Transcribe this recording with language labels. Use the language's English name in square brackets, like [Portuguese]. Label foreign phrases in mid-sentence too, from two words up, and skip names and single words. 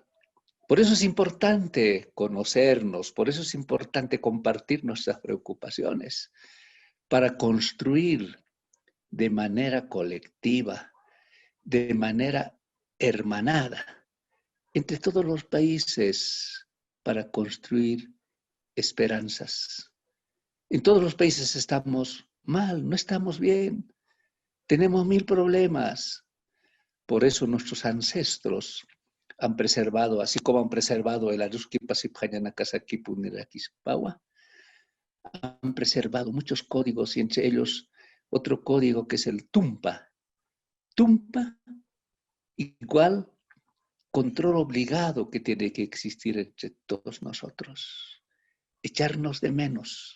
[Spanish] Por eso es importante conocernos, por eso es importante compartir nuestras preocupaciones, para construir de manera colectiva, de manera hermanada, entre todos los países, para construir esperanzas. En todos los países estamos mal, no estamos bien, tenemos mil problemas. Por eso nuestros ancestros han preservado, así como han preservado el [Aymara] Aruski pasiphañana kasakipunira kispawa, [Spanish] han preservado muchos códigos y entre ellos otro código que es el Tumpa. Tumpa igual control obligado que tiene que existir entre todos nosotros. Echarnos de menos.